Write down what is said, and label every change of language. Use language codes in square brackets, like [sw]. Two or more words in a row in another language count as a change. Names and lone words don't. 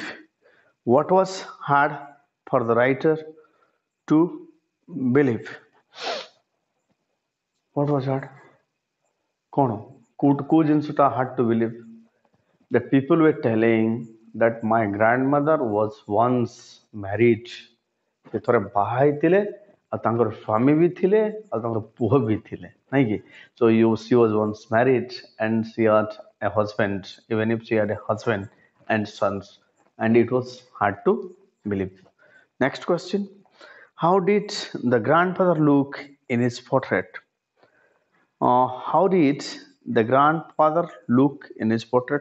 [en] What was hard for the writer to believe? What was hard? Could जिनसुटा hard to believe that people were telling that my grandmother was once married. [or] ସେ ଥରେ ବାହା ହେଇଥିଲେ ଆଉ ତାଙ୍କର ସ୍ୱାମୀ ବି ଥିଲେ ଆଉ ତାଙ୍କର ପୁଅ ବି ଥିଲେ ନାଇଁ କି? [en] So she was once married and she had a husband, even if she had a husband and sons, and it was hard to believe. Next question. How did the grandfather look in his portrait? How did the grandfather look in his portrait?